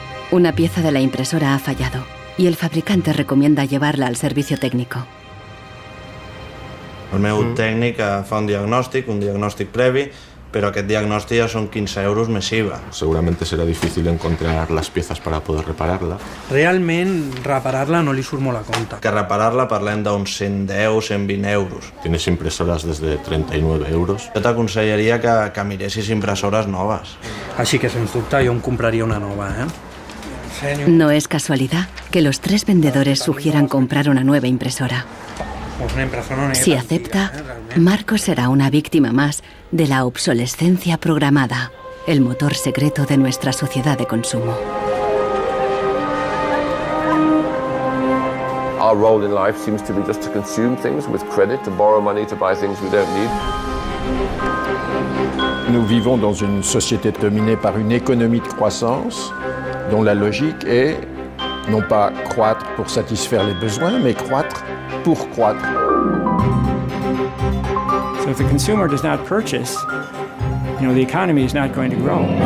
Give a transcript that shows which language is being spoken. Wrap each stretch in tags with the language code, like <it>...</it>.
<es>Una pieza de la impresora ha fallado y el fabricante recomienda llevarla al servicio técnico.</es> <ca>El meu tècnic fa un diagnòstic previ, pero aquest diagnòstic ja són 15 euros més IVA.</ca> <es>Seguramente será difícil encontrar las piezas para poder repararla.</es> <ca>Realment, reparar-la no li surt molt a compte. Que reparar-la parlem d'uns 110, 120 euros.</ca> <es>Tienes impresoras desde 39 euros.</es> <ca>Jo t'aconsellaria que miressis impressores noves. Així que, sens dubte, jo em compraria una nova,</ca> <es>No es casualidad que los tres vendedores sugieran comprar una nueva impresora. Si acepta, Marcos será una víctima más de la obsolescencia programada, el motor secreto de nuestra sociedad de consumo.</es> <en>Our role in life seems to be just to consume things with credit, to borrow money to buy things we don't need.</en> <fr>Nous vivons dans une société dominée par une économie de croissance dont la logique est non pas croître pour satisfaire les besoins, mais croître pour croître.</fr> <en>So if the consumer does not purchase, the economy is not going to grow.</en>